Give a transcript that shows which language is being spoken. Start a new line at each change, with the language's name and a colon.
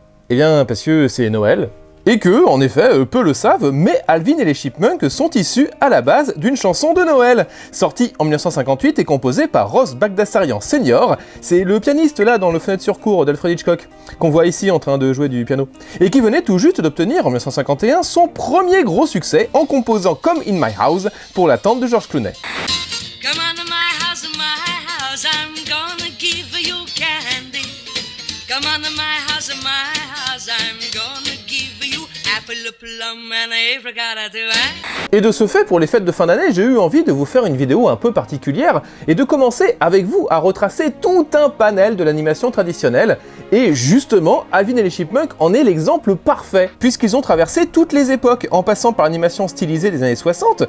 French: Eh bien, parce que c'est Noël, et que, en effet, peu le savent, mais Alvin et les Chipmunks sont issus à la base d'une chanson de Noël, sortie en 1958 et composée par Ross Bagdasarian Sr. C'est le pianiste là dans le Fenêtre sur cour d'Alfred Hitchcock, qu'on voit ici en train de jouer du piano, et qui venait tout juste d'obtenir en 1951 son premier gros succès en composant Come in My House pour la tante de George Clooney.
English: Come on to my house, I'm gonna give you candy. Come on to my house, I'm gonna give you apple, plum and apricot too.
French: Et de ce fait, pour les fêtes de fin d'année, j'ai eu envie de vous faire une vidéo un peu particulière et de commencer avec vous à retracer tout un panel de l'animation traditionnelle. Et justement, Alvin et les Chipmunks en est l'exemple parfait, puisqu'ils ont traversé toutes les époques, en passant par l'animation stylisée des années 60.